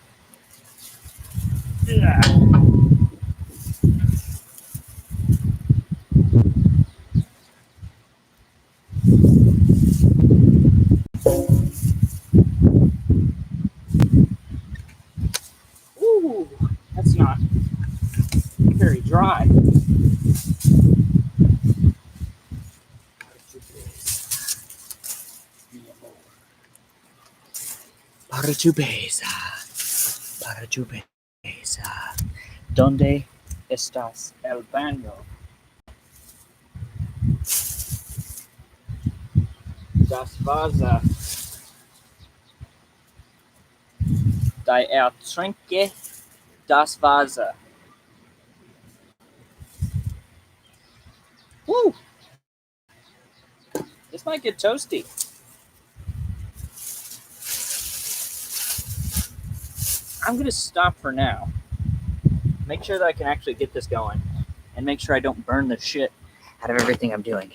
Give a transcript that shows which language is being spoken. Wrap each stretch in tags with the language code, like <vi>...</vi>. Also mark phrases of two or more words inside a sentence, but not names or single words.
<en>Yeah. Ooh, that's not very dry.</en> <es>Para tu besa. Para tu besa. ¿Dónde estás el baño?</es> <de>Das Wasser. Trinke das Wasser. Woo!</de> <en>This might get toasty. I'm going to stop for now. Make sure that I can actually get this going. And make sure I don't burn the shit out of everything I'm doing.</en>